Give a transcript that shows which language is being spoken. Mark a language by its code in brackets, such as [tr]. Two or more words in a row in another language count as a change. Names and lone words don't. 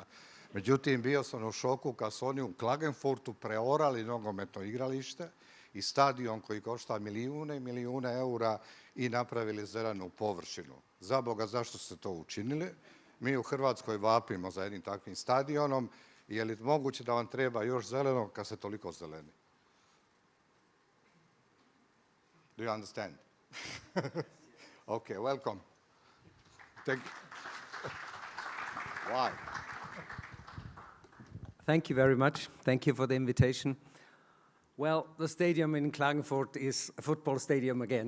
[hr] Međutim, bio sam u šoku kad su oni u Klagenfurtu preorali nogometno igralište i stadion koji košta milijune i milijune eura i napravili zelenu površinu. Za Boga, zašto ste to učinili? Mi u Hrvatskoj vapimo za jednim takvim stadionom. Je li moguće da vam treba još zeleno kad ste toliko zeleni? [en] Do you understand? Okay, welcome. Thank you. Why? Thank you very much. Thank you for the invitation. Well, the stadium in Klagenfurt is a football stadium again.